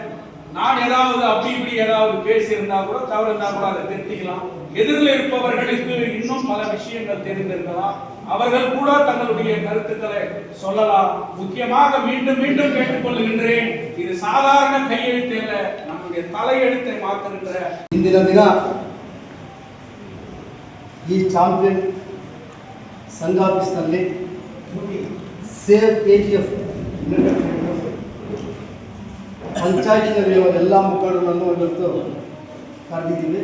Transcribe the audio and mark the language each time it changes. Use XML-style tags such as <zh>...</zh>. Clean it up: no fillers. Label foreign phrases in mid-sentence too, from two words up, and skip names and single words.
<ta>நான் ஏதாவது அப்படி இப்படி ஏதாவது பேசியிருந்தா கூட தவறு இருந்தா கூட அதை திருத்திக்கலாம். எதிரில் இருப்பவர்களுக்கு இன்னும் பல விஷயங்கள் தெரிந்திருக்கலாம். அவர்கள் கூட தங்களுடைய கருத்துக்களை சொல்லலாம். முக்கியமாக மீண்டும் மீண்டும் கேட்டுக்கொள்கின்றேன், இது சாதாரண கையெழுத்து அல்ல, நம்முடைய தலையெழுத்தை மாற்றுகின்ற</ta> <kn>ಇಂದಿನ ದಿನ ಈ ಚಾಂಪಿಯನ್ ಸಂಘ ಆಫೀಸ್ನಲ್ಲಿ ಸೇವ್ KGF ಪಂಚಾಯತಿನಲ್ಲಿರುವ ಎಲ್ಲ ಮುಖಂಡರನ್ನು ಇವತ್ತು ಕರೆದಿದ್ದೀವಿ.</kn>